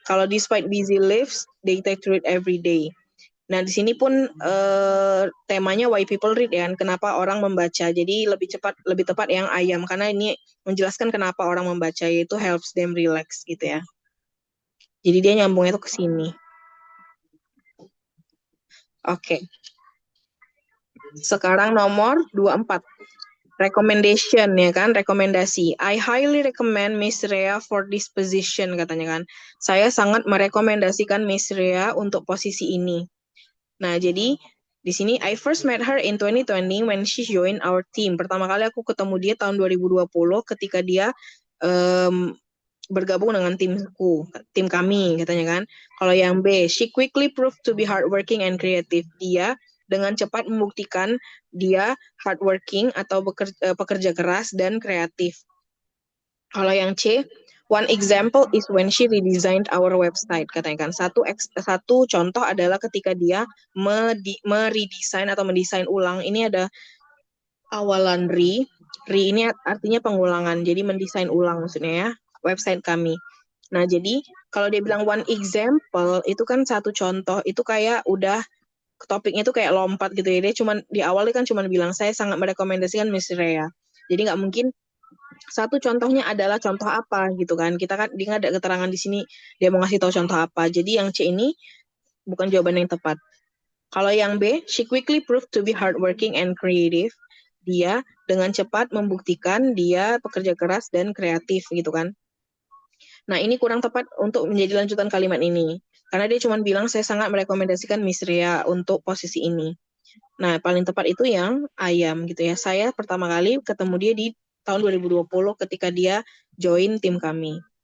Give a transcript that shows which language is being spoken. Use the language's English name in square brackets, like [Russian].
[Indonesian] Kalau [English] despite busy lives, they try to read every day. [Indonesian] Nah, di sini pun temanya [English] why people read [Indonesian] ya, kenapa orang membaca. Jadi lebih tepat yang ayam, karena ini menjelaskan kenapa orang membaca, yaitu [English] helps them relax [Indonesian] gitu ya. Jadi dia nyambungnya tuh ke sini. Oke. Sekarang nomor 24. [English] Recommendation [Indonesian] ya kan, rekomendasi. [English] I highly recommend Miss Rea for this position, [Indonesian] katanya kan. Saya sangat merekomendasikan Miss Rea untuk posisi ini. Nah, jadi Di sini [English] I first met her in 2020 when she joined our team. [Indonesian] Pertama kali aku ketemu dia tahun 2020 ketika dia bergabung dengan tim kami katanya kan. Kalau yang B, [English] she quickly proved to be hardworking and creative. [Indonesian] Dia dengan cepat membuktikan dia hardworking atau pekerja keras dan kreatif. Kalau yang C, [English] one example is when she redesigned our website, [Indonesian] katanya kan. Satu contoh adalah ketika dia meredesign atau mendesain ulang. Ini ada awalan re ini artinya pengulangan. Jadi mendesain ulang maksudnya ya, website kami. Nah, jadi kalau dia bilang [English] one example, [Indonesian] itu kan satu contoh, itu kayak udah topiknya tuh kayak lompat gitu ya. Dia di awalnya kan cuma bilang, saya sangat merekomendasikan Miss Rea. Jadi nggak mungkin satu contohnya adalah contoh apa gitu kan. Dia nggak ada keterangan di sini, dia mau ngasih tahu contoh apa. Jadi yang C ini bukan jawaban yang tepat. Kalau yang B, [English] she quickly proved to be hardworking and creative. [Indonesian] Dia dengan cepat membuktikan dia pekerja keras dan kreatif gitu kan. Nah, ini kurang tepat untuk menjadi lanjutan kalimat ini. Karena dia cuma bilang, saya sangat merekomendasikan Miss Ria untuk posisi ini. Nah, paling tepat itu yang ayam gitu ya. Saya pertama kali ketemu dia di tahun 2020 ketika dia join tim kami.